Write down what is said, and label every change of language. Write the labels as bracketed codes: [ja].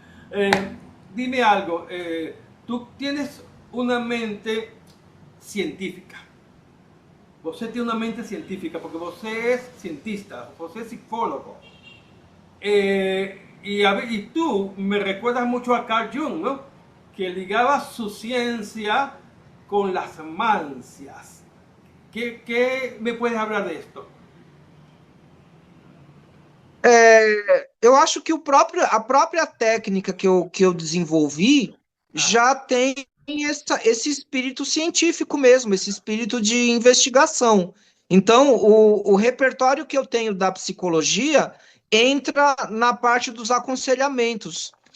[es] Eh, Dime algo, tú tienes una mente científica. [pt] Você [es] tiene una mente científica porque [pt] você [es] es [pt] cientista, [es] você es psicólogo. Y tú me recuerdas mucho a Carl Jung, ¿no? Que ligaba su ciencia con las mancias. ¿Qué me puedes hablar de esto? [pt] Eu acho que a própria técnica que eu desenvolvi Ah, já tem esse espírito científico mesmo, esse espírito de investigação. Então, o repertório que eu tenho da psicologia entra na parte dos aconselhamentos.